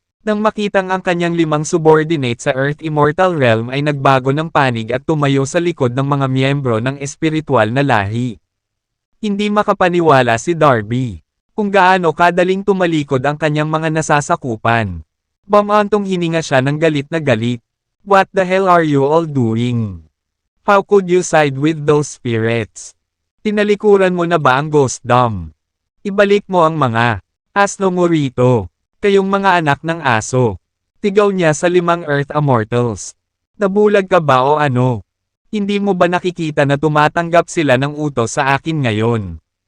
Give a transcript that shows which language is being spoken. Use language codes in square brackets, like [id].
[tl] Nang makitang ang kanyang 5 subordinate sa Earth Immortal Realm ay nagbago ng panig at tumayo sa likod ng mga miyembro ng espiritual na lahi. Hindi makapaniwala si Darby kung gaano kadaling tumalikod ang kanyang mga nasasakupan. Bamantong hininga siya ng galit na galit. [en] What the hell are you all doing? How could you side with those spirits? [tl] Tinalikuran mo na ba ang ghost dom? Ibalik mo ang mga asno mo rito. Kayong mga anak ng aso. Tigaw niya sa 5 Earth Immortals. Nabulag ka ba o ano? Hindi mo ba nakikita na tumatanggap sila ng utos sa akin ngayon?